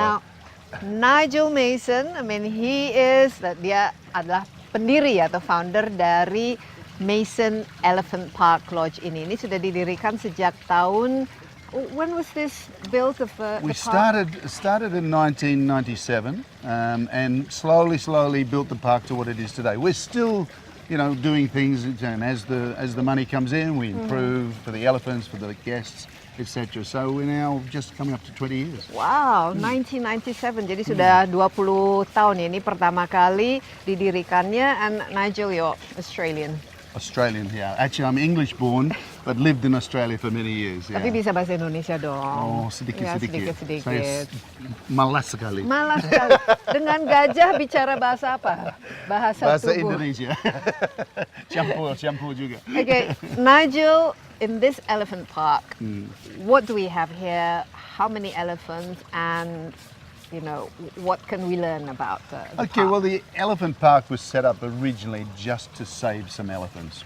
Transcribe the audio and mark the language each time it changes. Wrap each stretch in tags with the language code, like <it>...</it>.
<en>Now, Nigel Mason, I mean,</en> <id>dia adalah pendiri atau founder dari Mason Elephant Park Lodge ini. Ini sudah didirikan sejak tahun.</id> <en>When was this built? We the park? started in 1997 and slowly built the park to what it is today. We're still, doing things, and as the money comes in, we improve for the elephants, for the guests, etc. So we're now just coming up to 20 years. Wow, 1997.</en> <id>Jadi sudah 20 tahun ini pertama kali didirikannya.</id> <en>And Nigel, you're Australian. Australian, yeah. Actually, I'm English born, but lived in Australia for many years. Yeah.</en> <id>Tapi bisa bahasa Indonesia dong. Oh, sedikit-sedikit. Sedikit-sedikit. Malas sekali. Malas sekali. Dengan gajah bicara bahasa apa? Bahasa tubuh. Indonesia. Campur juga.</id> <en>Okay, Nigel, in this elephant park, what do we have here? How many elephants? And what can we learn about the Okay, park? well, the elephant park was set up originally just to save some elephants.</en>